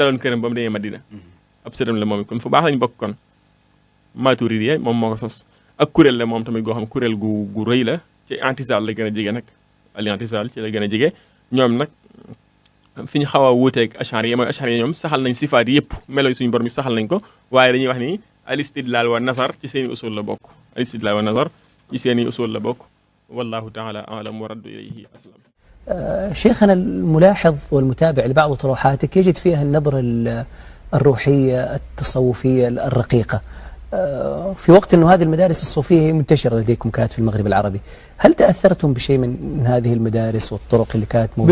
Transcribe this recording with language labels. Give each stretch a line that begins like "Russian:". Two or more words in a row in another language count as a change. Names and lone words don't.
Wolof: daloon këram ba mu demee Madina ab sëtam la moom it kon fu baax lañ bokk kon Maturidiya moom moo ko sos ak kuréel la moom tamit goo xam kuréel gu rëy la ci i'tizaal la gën a jege nag al-i'tizaal ci la gën a jege ñoom nag fi ñu xaw a wuuteeg ashariya mooy ashariya ñoom saxal nañ sifaat yëpp melo suñu borom yi saxal nañ ko waaye dañuy wax ni
Arabic: الاستدلال والنظر
Wolof: ci seeni usul la bokk
Arabic: والله تعالى أعلم والرد إليه أسلم. شيخنا الملاحظ والمتابع لبعض طروحاتك يجد فيها النبرة الروحية التصوفية الرقيقة في وقت أن هذه المدارس الصوفية هي منتشرة لديكم كانت في المغرب العربي. هل تأثرتم بشيء من هذه المدارس والطرق اللي كانت موجودة؟